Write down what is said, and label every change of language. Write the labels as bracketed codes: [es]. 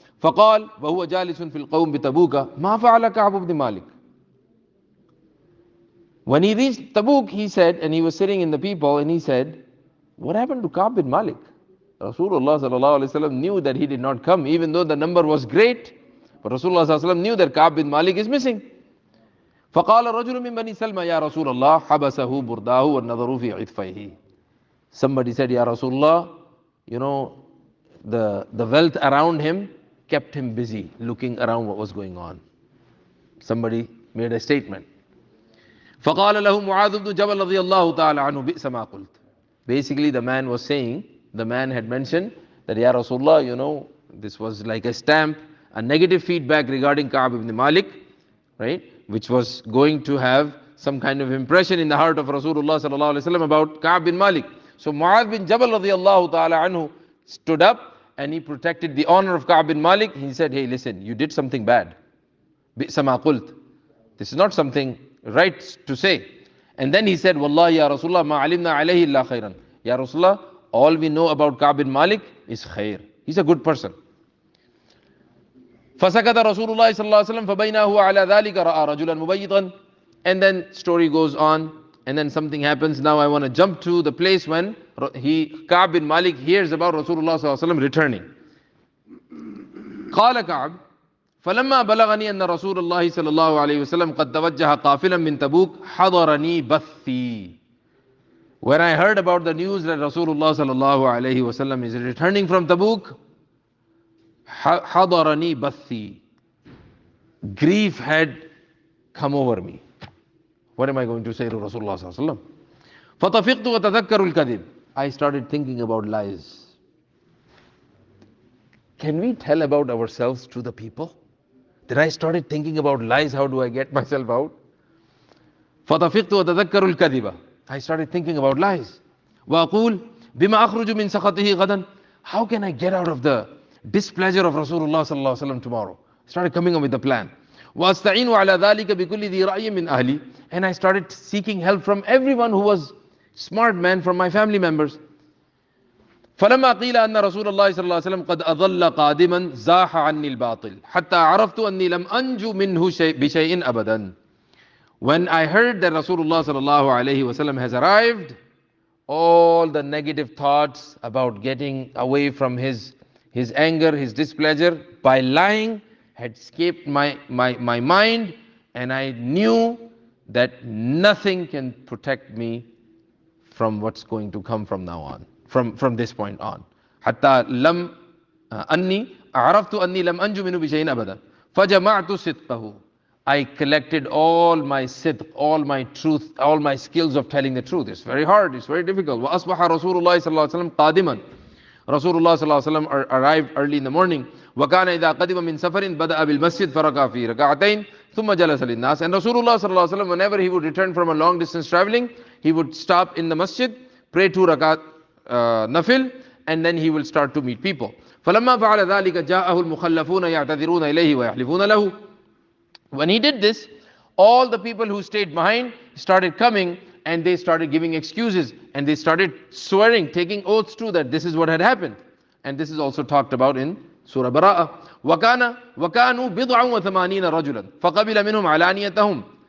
[ar] فقال وهو جالس في القوم بتبوك ما فعل كعب بن مالك. [en] When he reached Tabuk, he said, and he was sitting in the people, and he said, what happened to Ka'b bin Malik? Rasulullah sallallahu alayhi wasallam knew that he did not come, even though the number was great. But Rasulullah sallallahu alayhi wasallam knew that Ka'b bin Malik is missing. [ar] فقال رجل من بني سلمى يا رسول الله حبسه برداه والنظر في عطفيه. [en] Somebody said, Ya Rasulullah, the wealth around him kept him busy looking around what was going on. Somebody made a statement. [ar] فقال له معاذ بن جبل رضي الله تعالى عنه بئس ما قلت. [en] Basically the man was saying, the man had mentioned that, Ya Rasulullah, this was like a stamp, a negative feedback regarding Ka'b ibn Malik, right? Which was going to have some kind of impression in the heart of Rasulullah sallallahu alaihi wasallam about Ka'b bin Malik. So Mu'adh bin Jabal radiyallahu ta'ala anhu stood up and he protected the honor of Ka'b bin Malik. He said, hey, listen, you did something bad. [ar] Bi'sa ma qult. [en] This is not something right to say. And then he said, [ar] Wallahi ya Rasulullah ma alimna alayhi illa khairan. [en] Ya Rasulullah, all we know about Ka'b bin Malik is khair. He's a good person. [ar] فسكت رسول الله صلى الله عليه وسلم فبينه هو على ذلك رأى رجلا مبيضا. [en] And then story goes on, and then something happens. Now I want to jump to the place when Ka'b bin Malik hears about Rasulullah صلى الله عليه وسلم returning. [ar] قال كعب فلما بلغني أن رسول الله صلى الله عليه وسلم قد توجه قافلا من تبوك حضرني بثي. [en] When I heard about the news that Rasulullah صلى الله عليه وسلم is returning from Tabuk, [ar] حضرني بثي. [en] Grief had come over me. What am I going to say to Rasulullah sallallahu alaihi wasallam? [ar] فطفقت وتذكر الكذب. [en] I started thinking about lies. Can we tell about ourselves to the people? That I started thinking about lies, how do I get myself out? [ar] فَطَفِقْتُ وَتَذَكَّرُ الْكَذِبَ. [en] I started thinking about lies. [ar] وَأَقُولُ بِمَا أَخْرُجُ مِنْ سَخَطِهِ غَدًا. [en] How can I get out of the displeasure of Rasulullah sallallahu alaihi wasallam tomorrow? Started coming up with a plan. [ar] وَأَسْتَعِينُ عَلَى ذَلِكَ بِكُلِّ ذِي رَأْيٍ مِنْ أَهْلِي. [en] And I started seeking help from everyone who was smart man, from my family members. [ar] فلما قيل أن رسول الله صلى الله عليه وسلم قد أضل قادما زاح عني الباطل حتى عرفت أني لم أنجو منه بشيء أبدا. [en] When I heard that Rasulullah sallallahu alaihi wasallam has arrived, all the negative thoughts about getting away from his anger, his displeasure by lying had escaped my mind, and I knew that nothing can protect me from what's going to come from now on, from this point on. [ar] حتى لم أني عرفت أني لم أنجو منه بشيء أبدا فجمعت صدقه. [en] I collected all my sidq, all my truth, all my skills of telling the truth. It's very hard, it's very difficult. [ar] وأصبح رسول الله صلى الله عليه وسلم قادما. [en] Rasulullah صلى الله عليه وسلم arrived early in the morning. [ar] وكان إذا قدم من سفر بدأ بالمسجد فركع في ركعتين ثم جلس للناس. [en] And Rasulullah صلى الله عليه وسلم, whenever he would return from a long distance traveling, he would stop in the masjid, pray 2 rakat nafil, and then he will start to meet people. [ar] فلما فعل ذلك جاءه المخلفون يعتذرون إليه ويحلفون له. [en] When he did this, all the people who stayed behind started coming, and they started giving excuses, and they started swearing, taking oaths too, that this is what had happened. And this is also talked about in Surah Bara'ah. [ar] وَكَانُوا بِضْعًا وَثَمَانِينَ رَجُلًا فَقَبِلَ مِنْهُمْ عَلَانِيَتَهُمْ.